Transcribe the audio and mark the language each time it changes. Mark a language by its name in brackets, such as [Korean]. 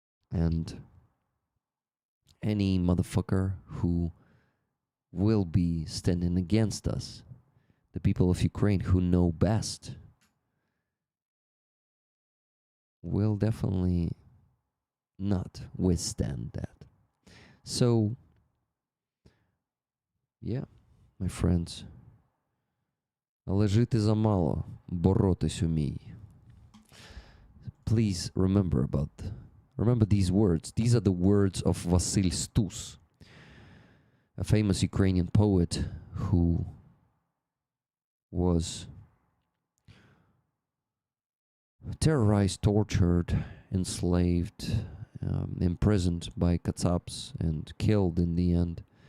[English] And any motherfucker who will be standing against us, the people of Ukraine who know best, will definitely not withstand that. So, yeah, my friends, [Ukrainian] але жити замало, боротись умій. [English] Please remember these words. These are the words of Vasil Stus, a famous Ukrainian poet who was terrorized, tortured, enslaved, imprisoned by Katsabs and killed in the end.